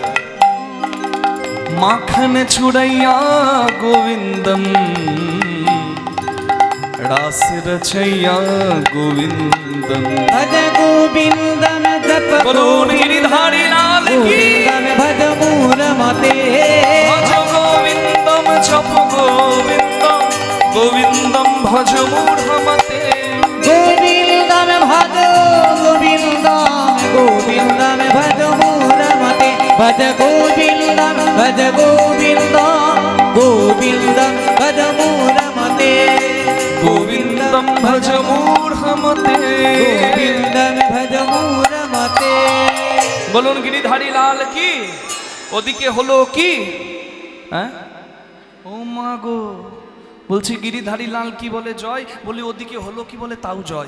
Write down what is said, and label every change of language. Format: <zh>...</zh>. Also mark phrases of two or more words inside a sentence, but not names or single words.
<hi>माखन चुराइया गोविन्दम, रास रचैया गोविन्दम।</hi> <sa>ভজ গোবিন্দম জপ</sa> <bn>বলুন গিরিধারী লাল কি।</bn> <sa>ভজ মূঢ়মতে, ভজ গোবিন্দম জপ গোবিন্দম, গোবিন্দম ভজ মূঢ়মতে। গোবিন্দম ভজ গোবিন্দম, গোবিন্দম ভজ মূঢ়মতে। ভজ গোবিন্দম, ভজ গোবিন্দম, গোবিন্দম ভজ মূঢ়মতে। গোবিন্দম ভজ মূঢ়মতে, গোবিন্দম ভজ মূঢ়মতে।</sa> <bn>বলুন গিরিধারী লাল কি। ওদিকে হলো কি? হ্যাঁ, ও মা গো, বলছি গিরিধারী লাল কি বলে জয়, বলি ওদিকে হলো কি বলে তাও জয়।</bn>